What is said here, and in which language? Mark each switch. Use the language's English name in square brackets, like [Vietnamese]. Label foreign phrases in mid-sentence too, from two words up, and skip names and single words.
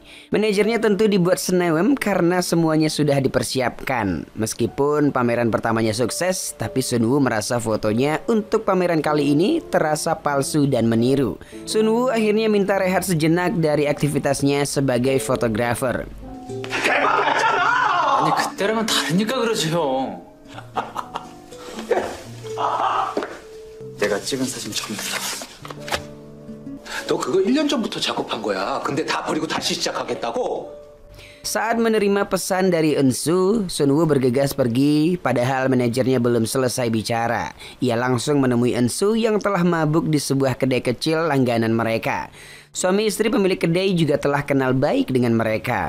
[Indonesian] Manajernya tentu dibuat senewem karena semuanya sudah dipersiapkan. Meskipun pameran pertamanya sukses, tapi Sun-woo merasa fotonya untuk pameran kali ini terasa palsu dan meniru. Sun-woo akhirnya minta rehat sejenak dari aktivitasnya sebagai fotografer. [Korean] 아니 그때랑은 다르니까 그러지 형. 내가 찍은 사진 전부 다. 너 그거 1년 전부터 작업한 거야. 근데 다 버리고 다시 시작하겠다고? [Indonesian] Saat menerima pesan dari Eun-soo, Sun-woo bergegas pergi padahal manajernya belum selesai bicara. Ia langsung menemui Eun-soo yang telah mabuk di sebuah kedai kecil langganan mereka. Suami istri pemilik kedai juga telah kenal baik dengan mereka.